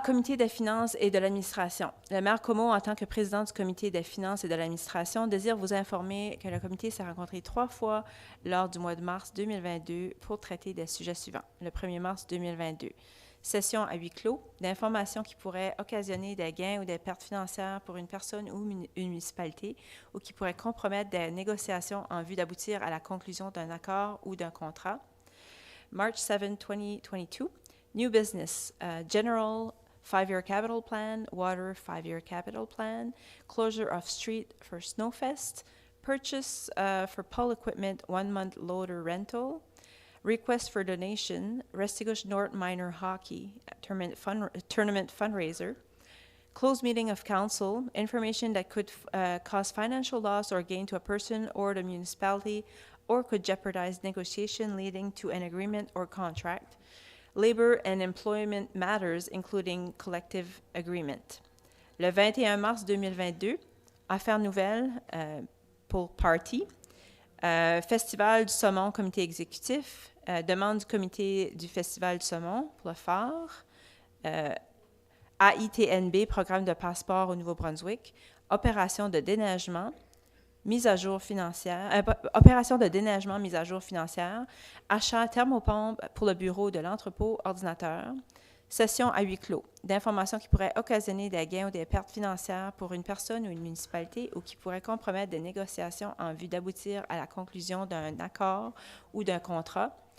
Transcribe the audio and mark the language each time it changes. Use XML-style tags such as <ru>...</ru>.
<fr>Comité des finances et de l'administration. Le maire Como, en tant que président du comité des finances et de l'administration, désire vous informer que le comité s'est rencontré 3 fois lors du mois de mars 2022 pour traiter des sujets suivants. Le 1er mars 2022, session à huis clos, d'informations qui pourraient occasionner des gains ou des pertes financières pour une personne ou une municipalité ou qui pourraient compromettre des négociations en vue d'aboutir à la conclusion d'un accord ou d'un contrat.</fr> <en>March 7, 2022, new business, general 5-year capital plan, water 5-year capital plan, closure of street for Snowfest, purchase for poll equipment 1-month loader rental, request for donation, Restigouche North Minor Hockey tournament fundraiser, closed meeting of council, information that could cause financial loss or gain to a person or the municipality or could jeopardize negotiation leading to an agreement or contract, labor and employment matters, including collective agreement.</en> <fr>Le 21 mars 2022, affaires nouvelles pour Party, Festival du saumon, comité exécutif, demande du comité du Festival du saumon pour le phare, AITNB, programme de passeport au Nouveau-Brunswick, opération de déneigement, mise à jour financière, opération de déneigement, mise à jour financière, achat thermopompe pour le bureau de l'entrepôt ordinateur, session à huis clos, d'informations qui pourraient occasionner des gains ou des pertes financières pour une personne ou une municipalité ou qui pourraient compromettre des négociations en vue d'aboutir à la conclusion d'un accord ou d'un contrat,</fr>